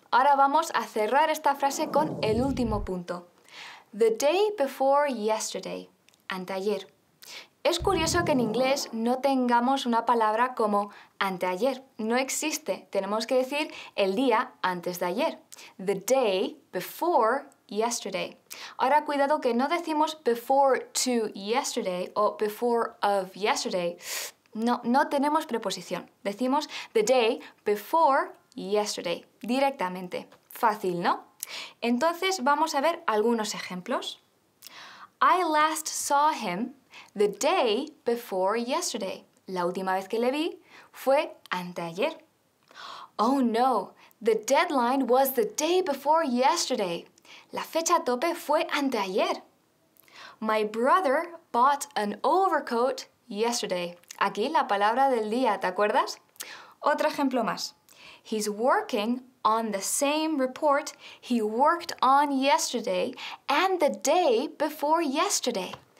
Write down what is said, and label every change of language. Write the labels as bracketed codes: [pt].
[es] Ahora vamos a cerrar esta frase con el último punto. [en] The day before yesterday. [es] Anteayer. Es curioso que en inglés no tengamos una palabra como anteayer. No existe. Tenemos que decir el día antes de ayer. [en] The day before yesterday. [es] Ahora cuidado que no decimos [en] before to yesterday [es] o [en] before of yesterday. [es] No tenemos preposición. Decimos [en] the day before yesterday. [es] Directamente. Fácil, ¿no? Entonces vamos a ver algunos ejemplos. [en] I last saw him the day before yesterday. [es] La última vez que le vi fue anteayer. [en] Oh no, the deadline was the day before yesterday. [es] La fecha tope fue anteayer. [en] My brother bought an overcoat yesterday. [es] Aquí la palabra del día, ¿te acuerdas? Otro ejemplo más. [en] He's working on the same report he worked on yesterday and the day before yesterday.